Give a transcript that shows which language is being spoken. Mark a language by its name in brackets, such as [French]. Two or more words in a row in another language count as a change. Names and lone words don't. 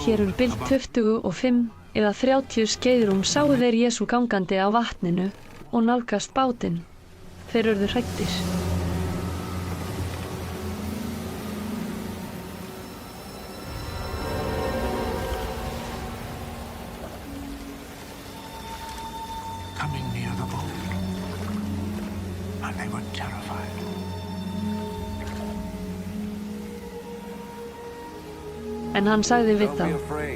[Icelandic] hér bil 25 eða 30 skeiðrúm sáu þeir Jesú gangandi á vatninu og nálgast bátinn. Þeir urðu hræddir. [English] Coming near the boat, and they were terrified. [Icelandic] En hann sagði við [English] Don't be [Icelandic] þá, [English] afraid.